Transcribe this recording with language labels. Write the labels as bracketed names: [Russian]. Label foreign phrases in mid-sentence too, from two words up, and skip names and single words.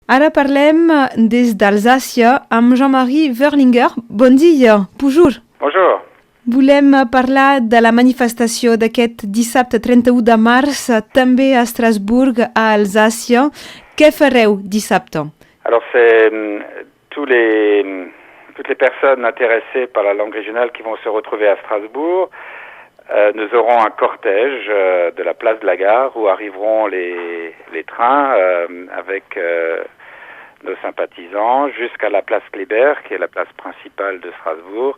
[Catalan] Ara parlem des d'Alsàcia amb Jean-Marie Verlinger. Bon dia, bonjour. [French] Bonjour. [Catalan] Volem parlar de la manifestació d'aquest dissabte 31 de març, també a Estrasburg, a Alsàcia. Què fareu dissabte? [French] Alors c'est toutes les personnes intéressées par la langue régionale qui vont se retrouver à Strasbourg. Nous aurons un cortège de la place de la gare où arriveront les trains avec nos sympathisants jusqu'à la place Kléber, qui est la place principale de Strasbourg.